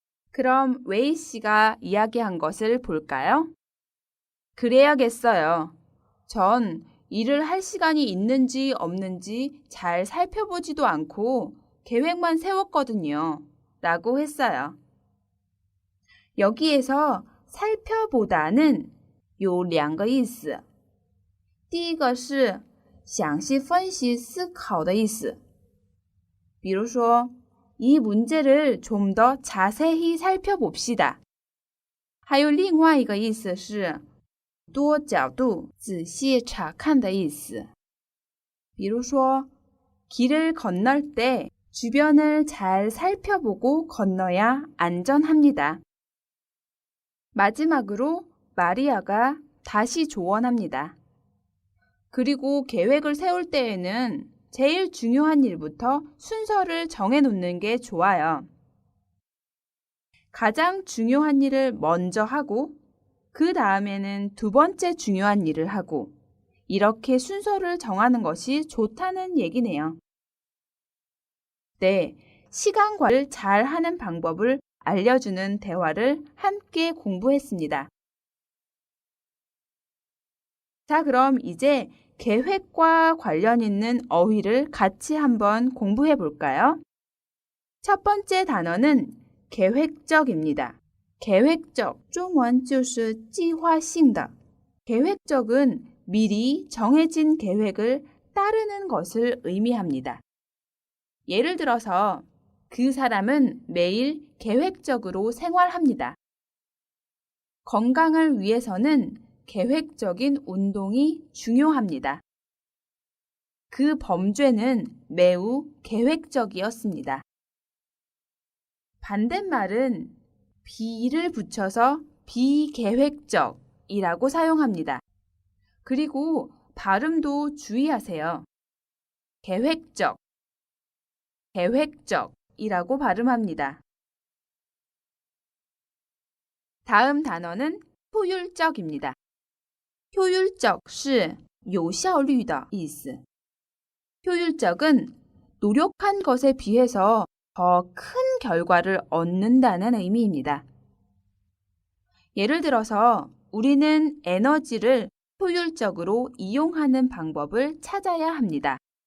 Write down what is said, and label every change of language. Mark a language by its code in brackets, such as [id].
[ko] 그럼 웨이 씨가 이야기한 것을 볼까요? 그래야겠어요. 전 일을 할 시간이 있는지 없는지 잘 살펴보지도 않고 계획만 세웠거든요. 라고 했어요. 여기에서 살펴보다는 [zh] 有两个意思. 第一个是详细分析思考的意思. 比如说 [ko] 이 문제를 좀 더 자세히 살펴봅시다. [zh] 还有另外一个意思是多角度仔细查看的意思. 比如说 [ko] 길을 건널 때 주변을 잘 살펴보고 건너야 안전합니다. 마지막으로 마리아가 다시 조언합니다. 그리고 계획을 세울 때에는 제일 중요한 일부터 순서를 정해놓는 게 좋아요. 가장 중요한 일을 먼저 하고 그 다음에는 두 번째 중요한 일을 하고 이렇게 순서를 정하는 것이 좋다는 얘기네요. 네, 시간 관리를 잘 하는 방법을 알려주는 대화를 함께 공부했습니다. 자, 그럼 이제 계획과 관련 있는 어휘를 같이 한번 공부해 볼까요? 첫 번째 단어는 계획적입니다. [zh] 계획적, 中文就是计划性的. [ko] 계획적은 미리 정해진 계획을 따르는 것을 의미합니다. 예를 들어서 그 사람은 매일 계획적으로 생활합니다. 건강을 위해서는 계획적인 운동이 중요합니다. 그 범죄는 매우 계획적이었습니다. 반대말은 비를 붙여서 비계획적이라고 사용합니다. 그리고 발음도 주의하세요. 계획적, 계획적이라고 발음합니다. 다음 단어는 효율적입니다. [zh] 효율적 是有效率的意思. [ko] 효율적은 노력한 것에 비해서 더 큰 결과를 얻는다는 의미입니다. 예를 들어서 우리는 에너지를 효율적으로 이용하는 방법을 찾아야 합니다.